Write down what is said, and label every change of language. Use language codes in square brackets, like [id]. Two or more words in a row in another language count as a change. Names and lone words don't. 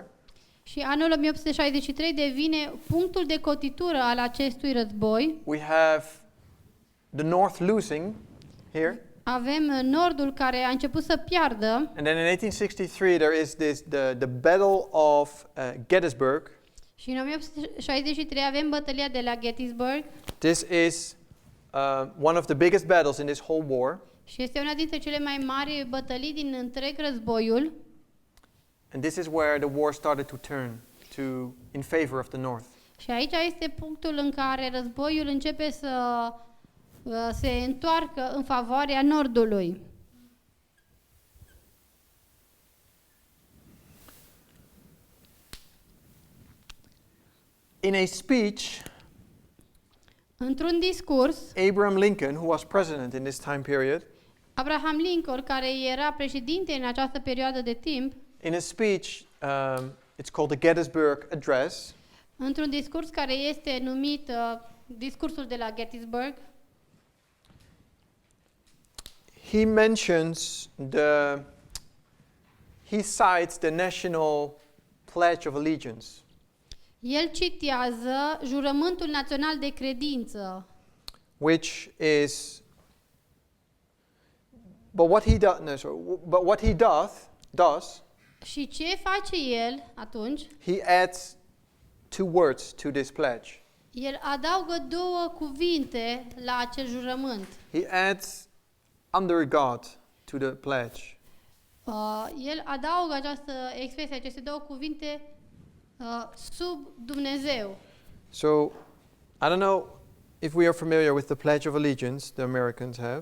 [ro] Și anul 1863 devine punctul de cotitură al acestui război. [en] We have the North losing here. [ro] Avem nordul care a început să piardă. [en] And then in 1863 there is the Battle of Gettysburg. [ro] Și în 1863 avem bătălia de la Gettysburg. [en] This is one of the biggest battles in this whole war. [ro] Și este una dintre cele mai mari bătălii din întreg războiul. [en] And this is where the war started to turn in favor of the North. [ro] Și aici este punctul în care războiul începe să se întoarcă în favoarea nordului. [en] In a speech, [ro] Într-un discurs, [en] Abraham Lincoln, who was president in this time period, [ro] Abraham Lincoln, care era președinte în această perioadă de timp, [en] in a speech, it's called the Gettysburg Address. [ro] într-un discurs care este numit discursul de la Gettysburg, [en] he cites the national pledge of allegiance. [ro] el citează jurământul național de credință, [en] Which is, but what he does, [ro] și ce face el atunci? [en] he adds two words to this pledge. [ro] El adaugă două cuvinte la acel jurământ. [en] He adds under God to the pledge. [ro] El adaugă această expresie, aceste două cuvinte sub Dumnezeu. [en] So, I don't know if we are familiar with the Pledge of Allegiance the Americans have.